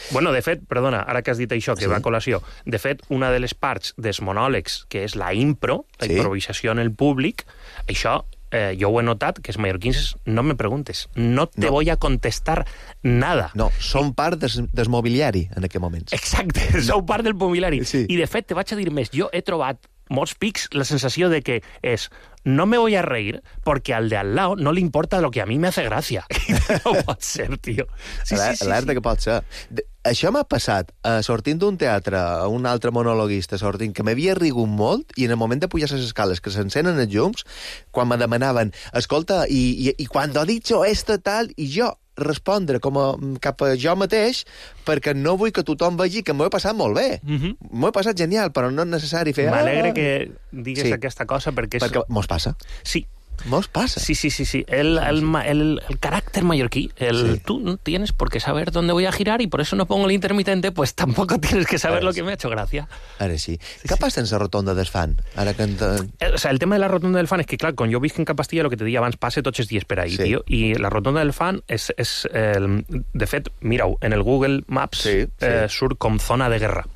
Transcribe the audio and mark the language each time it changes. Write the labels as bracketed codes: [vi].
[ca] Bueno, de fet, perdona, ara que has dit això, que sí. Va a colació, de fet, una de les parts dels monòlegs, que és la impro, la improvisació en el públic, això, jo ho he notat, que els mallorquins, no me preguntes, [es] no te voy a contestar nada. [ca] No, som part del mobiliari en aquest moment. Exacte, som part del mobiliari. Sí. I de fet, te vaig a dir més, jo he trobat molts pics la sensació de que és... [es] No me voy a reír porque al de al lado no le importa lo que a mí me hace gracia. [ca] No pot ser, tío. Sí, sí, sí. Alerta, sí. Que pot ser. Això m'ha passat sortint d'un teatre, un altre monologuista sortint, que m'havia rigut molt, i en el moment de pujar les escales, que s'encenen els llums, quan me demanaven, escolta, i quan ha dit això, esto tal, i jo... respondre com a, cap a jo mateix, perquè no vull que tothom vegi que m'ho he passat molt bé. Mm-hmm. M'ho he passat genial, però no és necessari fer... M'alegre que digues aquesta cosa, perquè... Perquè mos passa. Sí. Mos passa. Sí, sí, sí. El caràcter mallorquí, [es] tu no tienes por qué saber dónde voy a girar y por eso no pongo el intermitente, pues tampoco tienes que saber lo que me ha hecho gracia. [ca] Ara sí. Què passa en la rotonda del fan? Ara que el tema de la rotonda del fan és que, clar, quan jo visc en Capastilla, lo que te deia abans, passe tots els dies per ahí, tio, i la rotonda del fan és de fet, mira-ho, en el Google Maps surt com zona de guerra.